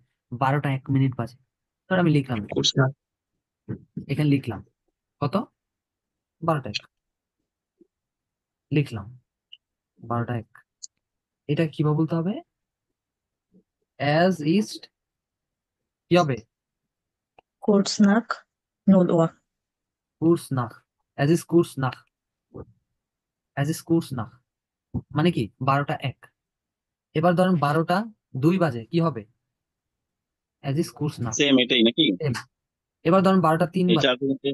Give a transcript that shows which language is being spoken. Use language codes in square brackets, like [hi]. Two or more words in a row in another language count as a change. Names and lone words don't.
[bn] 12টা 1 মিনিট বাজে, ধর আমি লিখলাম [de] কুচনাক। [bn] এখানে লিখলাম কত? 12টা 1 লিখলাম, 12টা 1। এটা কিভাবে বলতে হবে? [de] Es ist [bn] কি হবে? [de] Kurz nach 0 Uhr. kurz nach, es ist kurz nach, es ist kurz nach, [bn] মানে কি 12টা 1। এবার ধরেন 12টা 2 বাজে কি হবে? [de] Es ist kurz nach. [bn] সেম এটাই নাকি? এবার ধরেন 12টা 3 এই বাজে চার দিনতে